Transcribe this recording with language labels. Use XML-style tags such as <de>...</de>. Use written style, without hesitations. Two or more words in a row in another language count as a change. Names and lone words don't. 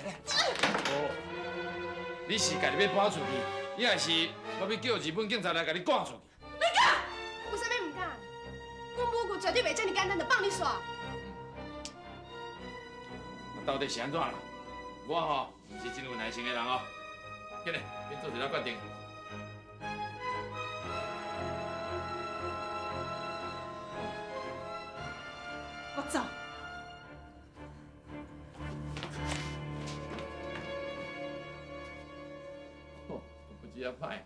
<nan>哦，你是家己要搬出去，抑还是我要叫日本警察来甲你赶出去？有啥物唔敢？阮母舅绝对袂这么简单就放你煞。到底是安怎啦？我吼唔是真有耐心的人哦。紧嘞，你做一个决定。我走。哦，不只啊歹。</nan>